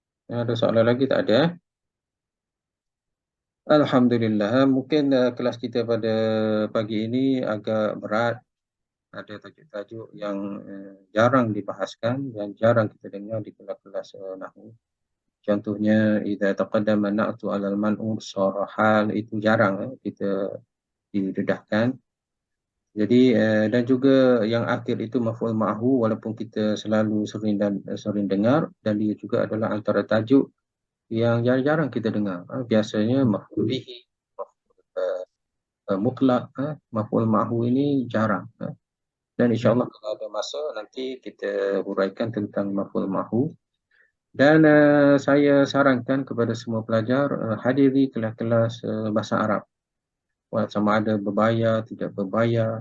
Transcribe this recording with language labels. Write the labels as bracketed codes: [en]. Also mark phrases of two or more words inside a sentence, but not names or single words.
[ms] Ada soalan lagi tak ada? Alhamdulillah. Mungkin kelas kita pada pagi ini agak berat. Ada tajuk-tajuk yang jarang dibahaskan dan jarang kita dengar di kelas-kelas nahwu. Contohnya, [ar] إذا تقدم النعت على المنعوت صار حالا, [ms] itu jarang kita didedahkan. Jadi dan juga yang akhir itu [ar] مفعول معه, [ms] walaupun kita selalu sering dengar, dan dia juga adalah antara tajuk yang jarang kita dengar. Biasanya [ar] مفعول به مفعول مطلق مفعول معه [ms] ini jarang. Dan insyaAllah kalau ada masa nanti kita huraikan tentang [ar] مفعول معه. [ms] Dan saya sarankan kepada semua pelajar hadiri kelas-kelas bahasa Arab. Sama ada berbayar, tidak berbayar.